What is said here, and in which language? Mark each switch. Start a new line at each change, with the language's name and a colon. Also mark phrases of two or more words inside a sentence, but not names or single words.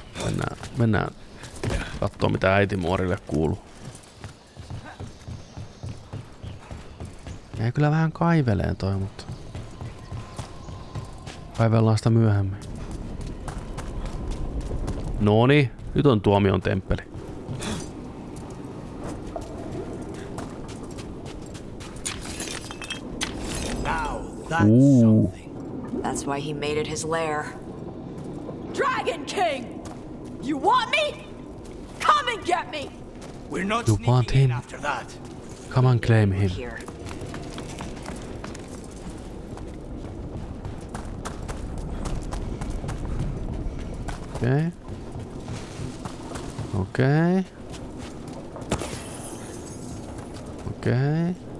Finnish: Mennään kattoo mitä äitimuorille kuuluu. Ei kyllä vähän kaiveleen toi, mutta... Kaivellaan sitä myöhemmin. Noni, nyt on tuomion temppeli.
English: That's why he made it his lair. Dragon King! You want me? Come and get me! We're not You want sneaking in him? after that. Come and claim him. Here.
Finnish: Okei. Okei. Okei.